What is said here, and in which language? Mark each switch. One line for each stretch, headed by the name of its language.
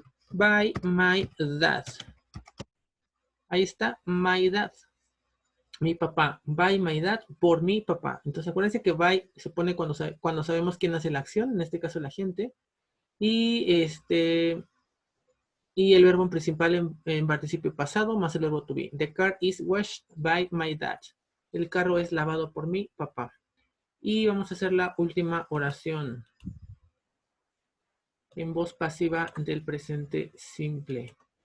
English: By my dad.
Spanish: Ahí está,
English: my dad.
Spanish: Mi papá.
English: By my dad,
Spanish: por mi papá. Entonces acuérdense que by se pone cuando sabemos quién hace la acción, en este caso el agente. Y y el verbo principal en participio pasado más el verbo to be.
English: The car is washed by my dad.
Spanish: El carro es lavado por mi papá. Y vamos a hacer la última oración en voz pasiva del presente simple.